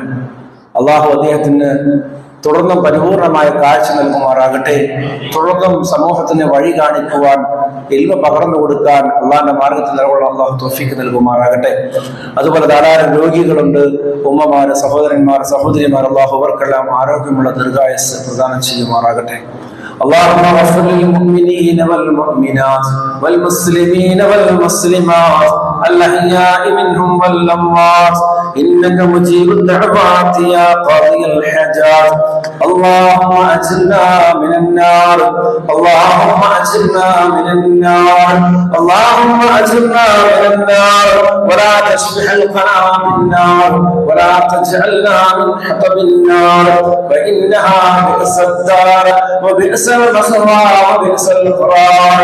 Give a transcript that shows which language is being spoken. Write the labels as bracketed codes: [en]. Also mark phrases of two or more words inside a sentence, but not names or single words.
[ml] അള്ളാഹു അദ്ദേഹത്തിന് തുടർന്നും പരിപൂർണമായ കാഴ്ച നൽകുമാറാകട്ടെ. തുടർന്നും സമൂഹത്തിന് വഴി കാണിക്കുവാൻ, ഇൽമ പകർന്നു കൊടുക്കാൻ അള്ളാഹിന്റെ മാർഗത്തിൽ നിലകൊള്ളാൻ അള്ളാഹു തൗഫീഖ് നൽകുമാറാകട്ടെ. അതുപോലെ ധാരാളം രോഗികളുണ്ട്, ഉമ്മമാര്, സഹോദരന്മാർ, സഹോദരിമാർ. അള്ളാഹു അവർക്കെല്ലാം ആരോഗ്യമുള്ള ദീർഘായുസ്സ് പ്രദാനം ചെയ്യുമാറാകട്ടെ. [ar] اللهم اغفر للمؤمنين والمؤمنات والمسلمين والمسلمات الأحياء منهم والأموات إنك مجيب الدعوات يا قاضي الحاجات. اللهم أجرنا من النار، اللهم أجرنا من النار، اللهم أجرنا من النار، ولا تشبح القنا بالنار، ولا تجعلنا من حطب النار، فإنها بئس الدار وبئس المثوى وبئس القرار.